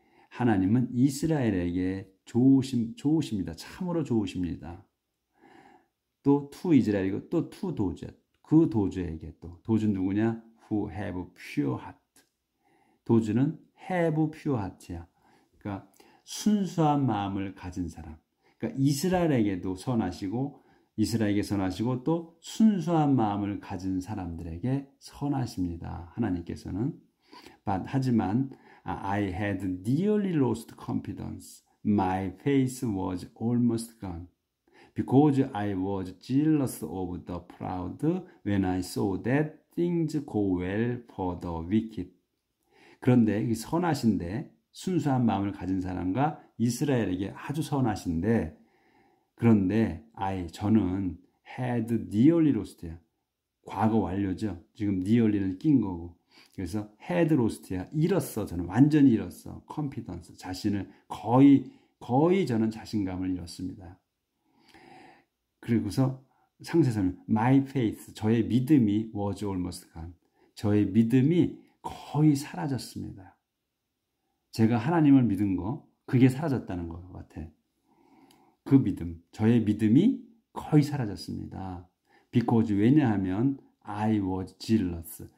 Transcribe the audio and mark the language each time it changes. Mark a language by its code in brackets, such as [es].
[ko] 하나님은 이스라엘에게 좋으십니다. 참으로 좋으십니다. 또 to 이스라엘이고 또 to 도주. 그 도주에게 또. 도주 누구냐? [en] Who have pure heart. [ko] 도주는 [en] have pure heart [ko] 야. 그러니까 순수한 마음을 가진 사람. 그러니까 이스라엘에게도 선하시고 이스라엘에게 선하시고 또 순수한 마음을 가진 사람들에게 선하십니다. 하나님께서는. [en] 하지만 I had nearly lost confidence. My faith was almost gone. Because I was jealous of the proud when I saw that things go well for the wicked. [ko] 그런데 이 선하신데 순수한 마음을 가진 사람과 이스라엘에게 아주 선하신데 그런데 저는 [en] had nearly lost [ko] 야. 과거 완료죠. 지금 nearly는 낀 거고. 그래서 [en] had lost [ko] 야. 잃었어. 저는 완전히 잃었어. confidence. 자신을 거의 저는 자신감을 잃었습니다. [en] 그리고서 상세서는 my faith, [ko] 저의 믿음이 [en] was almost gone. [ko] 저의 믿음이 거의 사라졌습니다. 제가 하나님을 믿은 거 그게 사라졌다는 것 같아. 그 믿음, 저의 믿음이 거의 사라졌습니다. [en] Because [ko] 왜냐하면 [en] I was jealous.